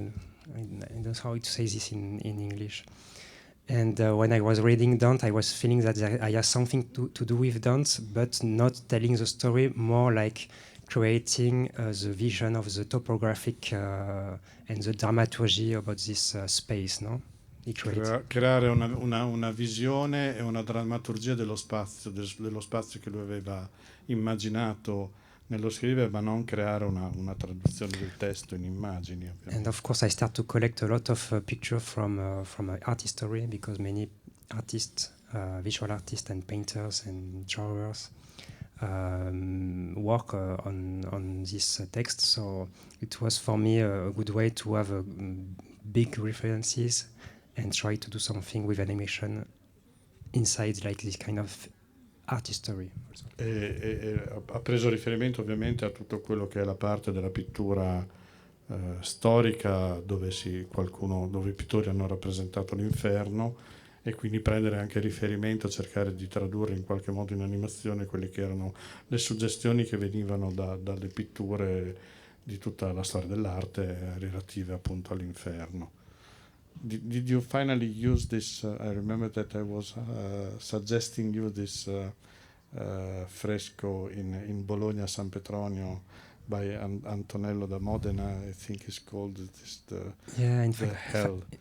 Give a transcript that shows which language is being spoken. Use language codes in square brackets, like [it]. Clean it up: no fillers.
[en] I don't know how to say this in English. And when I was reading Dante, I was feeling that I had something to do with Dante, but not telling the story, more like creating the vision of the topographic and the dramaturgy about this space, no? [it] Creare una visione e una drammaturgia dello spazio che lui aveva immaginato nello scrivere, ma non creare una traduzione del testo in immagini. [en] And of course I start to collect a lot of pictures from art history, because many artists, visual artists and painters and drawers work on this text. So it was for me a good way to have big references and try to do something with animation inside like this kind of art history. [it] Ha preso riferimento ovviamente a tutto quello che è la parte della pittura storica, dove i pittori hanno rappresentato l'inferno, e quindi prendere anche riferimento, cercare di tradurre in qualche modo in animazione quelle che erano le suggestioni che venivano dalle pitture di tutta la storia dell'arte relative appunto all'inferno. [en] Did you finally use this? I remember that I was suggesting you this fresco in Bologna San Petronio by Antonello da Modena. I think it's called Hell.